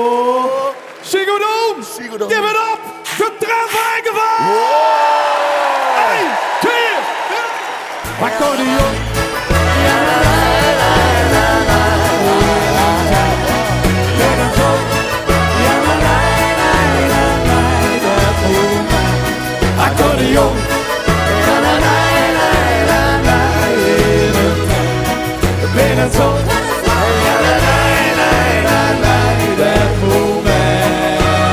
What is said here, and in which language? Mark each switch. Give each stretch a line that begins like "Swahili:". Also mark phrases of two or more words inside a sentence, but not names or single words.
Dutch: Ziggo Dome! Ziggo Dome.
English: Give it up!
Dutch: Getrend Heikevaart! Wow. accordeon. Ja, la, la, la, la, la. Met een zon. Ja, la, la, la, la, la. Dat moment. Accordeon. Ja, la, la, la, la, la. Met een zon. Ja, la, la, la, la, la. Dat moment.